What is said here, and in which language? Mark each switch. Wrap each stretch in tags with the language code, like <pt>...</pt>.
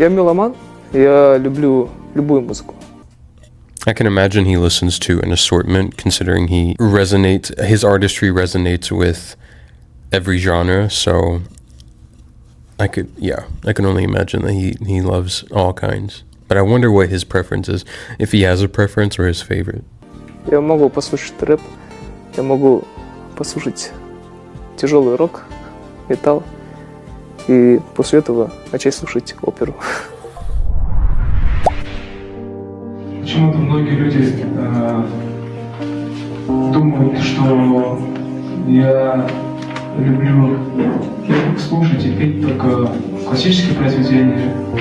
<ru>Я меломан, я люблю любую музыку.</ru> <en>I can imagine he listens to an assortment, considering his artistry resonates with every genre, so I can only imagine that he loves all kinds. But I wonder what his preference is, if he has a preference or his favorite.</en> <ru>Я могу послушать рэп, я могу послушать тяжелый рок, металл, и после этого начать слушать оперу. Почему-то многие люди думают, что я люблю слушать и петь только классические произведения.</ru>